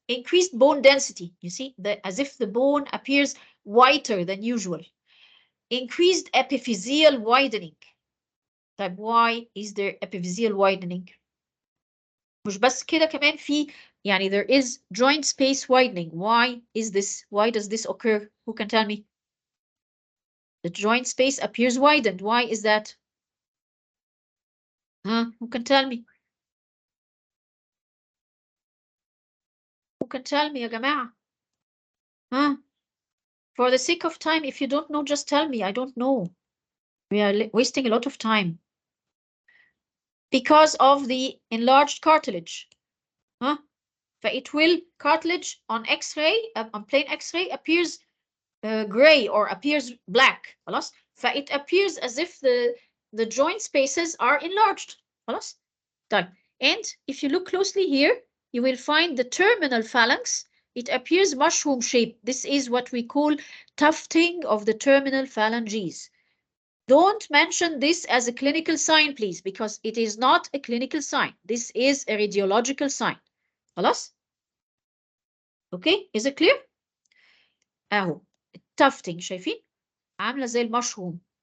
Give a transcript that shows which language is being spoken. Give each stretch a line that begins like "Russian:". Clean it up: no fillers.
English: Increased bone density. You see, as if the bone appears whiter than usual. Increased epiphyseal widening.
Arabic: طيب,
English: why is there epiphyseal widening?
Arabic: مش بس كده كمان في يعني
English: there is joint space widening. Why is this? Why does this occur? Who can tell me? The joint space appears widened. Why is that? Who can tell me? Who can tell me
Arabic: يا جماعة?
English: For the sake of time, if you don't know, just tell me. I don't know. We are wasting a lot of time. Because of the enlarged cartilage. But it will, cartilage on X-ray, on plain X-ray appears gray or appears black.
Arabic: خلاص?
English: It appears as if the joint spaces are enlarged.
Arabic: خلاص? طيب.
English: And if you look closely here, you will find the terminal phalanx. It appears mushroom shaped. This is what we call tufting of the terminal phalanges. Don't mention this as a clinical sign, please, because it is not a clinical sign. This is a radiological sign.
Arabic: خلاص?
English: Okay, is it clear?
Arabic: اهو tufting شايفين؟ عاملة زي المشروم.